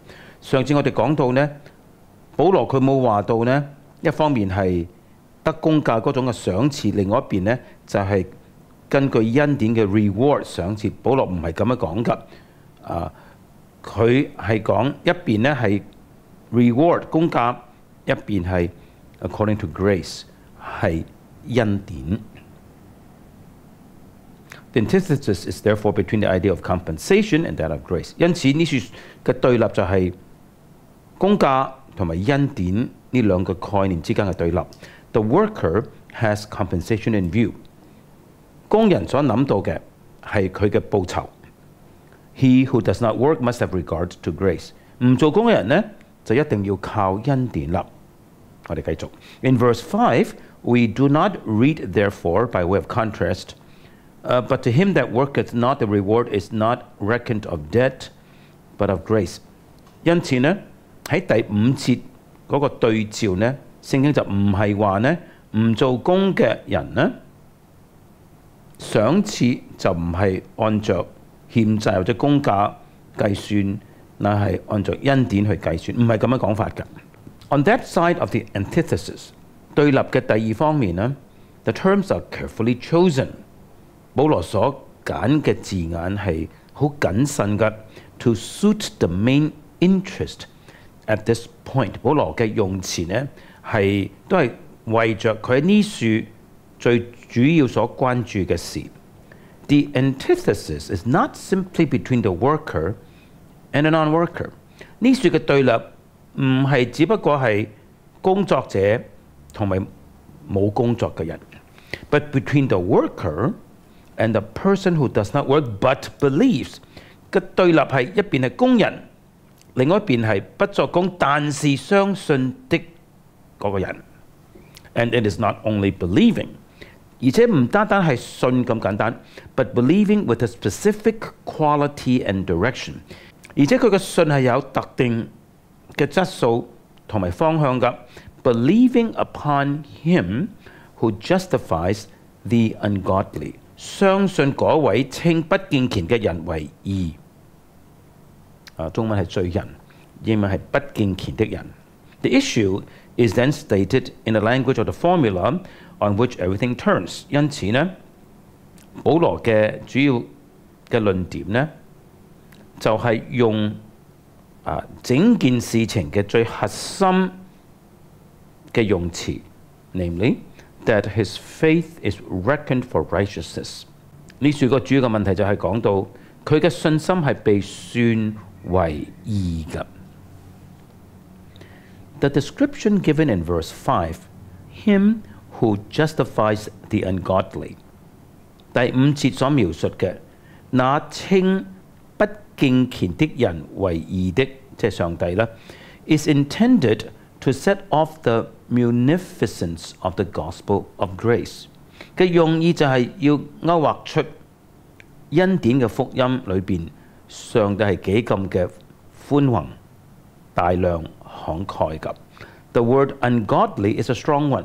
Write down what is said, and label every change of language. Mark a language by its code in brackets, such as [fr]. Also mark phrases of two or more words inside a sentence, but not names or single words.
[yue] 上次我哋講到呢，保羅佢冇話到呢，一方面係得工價嗰種嘅賞賜，另外一邊呢就係根據恩典嘅 reward 賞賜。保羅唔係咁樣講㗎，佢係講一邊呢係 reward 工價，一邊係 [en] according to grace [yue] 係恩典。 [en] The antithesis is therefore between the idea of compensation and that of grace。 [yue] 因此呢處嘅對立就係工價同埋恩典呢兩個概念之間嘅對立。 [en] The worker has compensation in view。 [yue] 工人所諗到嘅係佢嘅報酬。 [en] He who does not work must have regard to grace。 [yue] 唔做工嘅人呢，就一定要靠恩典啦。我哋繼續。 [en] In verse 5, we do not read therefore by way of contrast。But to him that worketh not, the reward is not reckoned of debt, but of grace。 [yue] 因此呢，喺第5節嗰個對照呢，聖經就唔係話呢唔做工嘅人呢，賞賜就唔係按着欠債或者工價計算，乃係按照恩典去計算，唔係咁樣講法㗎。 [en] On that side of the antithesis， [yue] 對立嘅第二方面呢 ， [en] the terms are carefully chosen。 [yue] 保羅所揀嘅字眼係好謹慎嘅 ， [en] to suit the main interest at this point。 [yue] 保羅嘅用詞呢都係為着佢喺呢處最主要所關注嘅事。 [en] The antithesis is not simply between the worker and a non-worker。 [yue] 呢處嘅對立唔係只不過係工作者同埋冇工作嘅人 ， [en] but between the worker。 And the person who does not work but believes [yue] 嘅對立係一邊係工人，另外一邊係不作工但是相信的嗰個人。 [en] And it is not only believing， [yue] 而且唔單單係信咁簡單 ， [en] but believing with a specific quality and direction。 [yue] 而且佢嘅信係有特定嘅質素同埋方向㗎。 [en] Believing upon him who justifies the ungodly。 [yue] 相信嗰位稱不敬虔嘅人為義。中文係罪人，英文係不敬虔的人。 [en] The issue is then stated in the language of the formula on which everything turns。 [yue] 因此呢，保羅嘅主要嘅論點呢，就係用整件事情嘅最核心嘅用詞 ，namely。 [en] That his faith is reckoned for righteousness。 [yue] 呢處個主要嘅問題就係講到佢嘅信心係被算為義嘅。 [en] The description given in verse 5, him who justifies the ungodly。 [yue] 第5節所描述嘅那稱不敬虔的人為義的，即係上帝啦 ， [en] is intended to set off the munificence of the gospel of grace [yue] 嘅用意就係要勾畫出恩典嘅福音裏邊，上帝係幾咁嘅寬宏、大量、慷慨㗎。 [en] The word ungodly is a strong one。